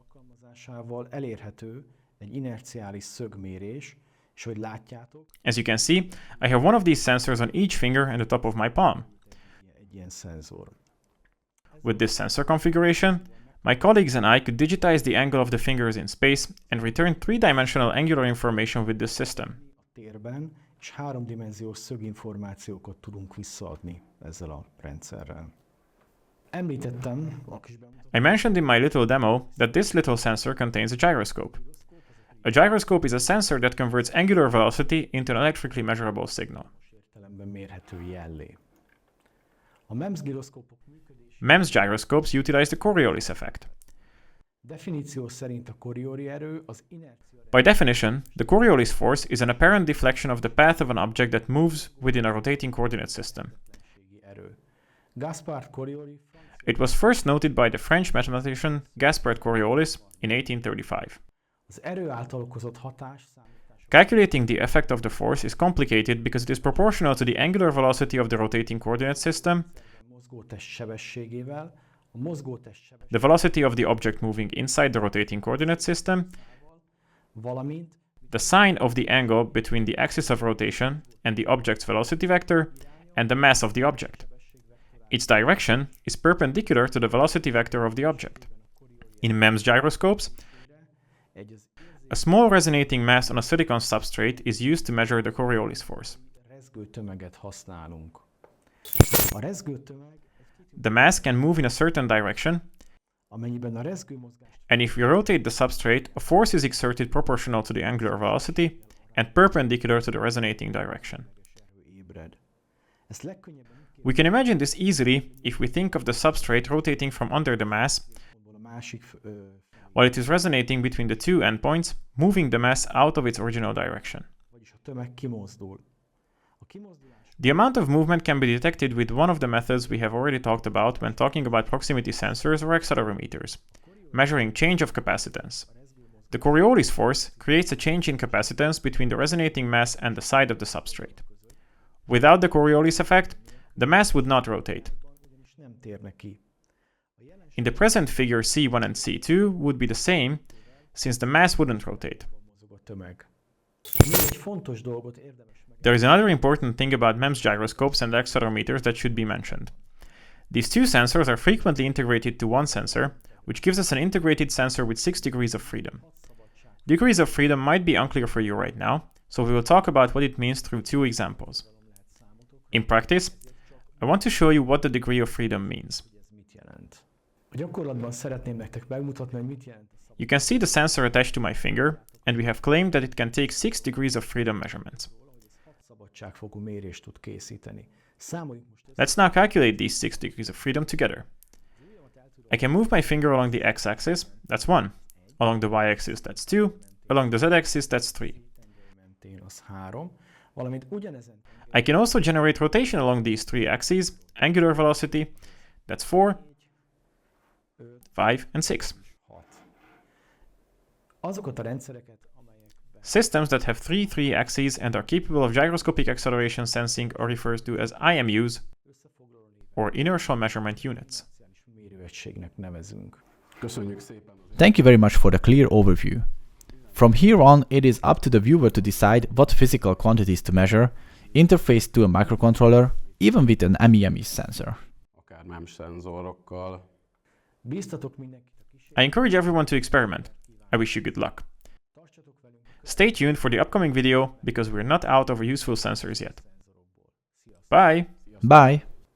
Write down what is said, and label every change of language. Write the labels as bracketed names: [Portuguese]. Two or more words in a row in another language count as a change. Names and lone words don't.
[English] As you can see, I have one of these sensors on each finger and the top of my palm. With this sensor configuration, my colleagues and I could digitize the angle of the fingers in space and return three-dimensional angular information with this system. [Hungarian] és háromdimenziós szöginformációkat tudunk visszaadni ezzel a rendszerrel. Említettem a kis [English] I mentioned in my little demo that this little sensor contains a gyroscope. A gyroscope is a sensor that converts angular velocity into an electrically measurable signal. [Hungarian] értelemben mérhető jellé. A MEMS gyroszkópok működése [English] MEMS gyroscopes utilize the Coriolis effect. [Hungarian] definíció szerint a Coriolis erő az inercia [English] By definition, the Coriolis force is an apparent deflection of the path of an object that moves within a rotating coordinate system. [Hungarian] erő. Gaspard Coriolis [English] It was first noted by the French mathematician Gaspard Coriolis in 1835. [Hungarian] az erő által okozott hatás számítása [English] Calculating the effect of the force is complicated because it is proportional to the angular velocity of the rotating coordinate system, [Hungarian] a mozgótest sebességével, a mozgótest sebességével, [English] the velocity of the object moving inside the rotating coordinate system, [Hungarian] valamint [English] the sign of the angle between the axis of rotation and the object's velocity vector, and the mass of the object. Its direction is perpendicular to the velocity vector of the object. In MEMS gyroscopes, [Hungarian] egy az [English] a small resonating mass on a silicon substrate is used to measure the Coriolis force. [Hungarian] rezgőtömeget használunk. A rezgőtömeg, [English] The mass can move in a certain direction, [Hungarian] amennyiben a rezgőmozgás [English] and if we rotate the substrate, a force is exerted proportional to the angular velocity and perpendicular to the resonating direction. [Hungarian] erő ébred. Ezt legkönnyebben úgy [English] We can imagine this easily if we think of the substrate rotating from under the mass [Hungarian] képzelni, a másik [English] while it is resonating between the two endpoints, moving the mass out of its original direction. [Hungarian] vagyis a tömeg kimozdul. A kimozdulás [English] The amount of movement can be detected with one of the methods we have already talked about when talking about proximity sensors or accelerometers, measuring change of capacitance. The Coriolis force creates a change in capacitance between the resonating mass and the side of the substrate. Without the Coriolis effect, the mass would not rotate. [Hungarian] ugyanis nem térne ki. [English] In the present figure, C1 and C2 would be the same, since the mass wouldn't rotate. [Hungarian] Mozog a tömeg. Még egy fontos dolgot érdemes meg. [English] There is another important thing about MEMS gyroscopes and accelerometers that should be mentioned. These two sensors are frequently integrated to one sensor, which gives us an integrated sensor with 6 degrees of freedom. Degrees of freedom might be unclear for you right now, so we will talk about what it means through two examples. In practice, I want to show you what the degree of freedom means. [Hungarian] Ez mit jelent? A gyakorlatban szeretném nektek megmutatni, hogy mit jelent a [English] You can see the sensor attached to my finger, and we have claimed that it can take 6 degrees of freedom measurements. [Hungarian] szabadságfokú mérést tud készíteni. Számoljuk most [English] Let's now calculate these 6 degrees of freedom together. I can move my finger along the x-axis, that's 1. Along the y-axis, that's 2. Along the z-axis, that's 3. [Hungarian] mentén az 3, valamint ugyanezen [English] I can also generate rotation along these three axes, angular velocity, that's 4, 5, and 6. 6. [Hungarian] Azokat a rendszereket, amelyekben [English] Systems that have three axes and are capable of gyroscopic acceleration sensing are referred to as IMUs, [Hungarian] összefoglalni [English] or inertial measurement units. [Hungarian] mérőegységnek nevezünk. Köszönjük szépen! [English] Thank you very much for the clear overview. From here on, it is up to the viewer to decide what physical quantities to measure, interface to a microcontroller, even with an MEMS sensor. [Hungarian] Akár MEMS szenzorokkal. Bíztatok mindenkit a kísérletre. [English] I encourage everyone to experiment. I wish you good luck. [Hungarian] Tartsatok velünk [English] Stay tuned for the upcoming video because we're not out of useful sensors yet. [Hungarian] szenzorokból. Sziasztok! [English] Bye! Bye!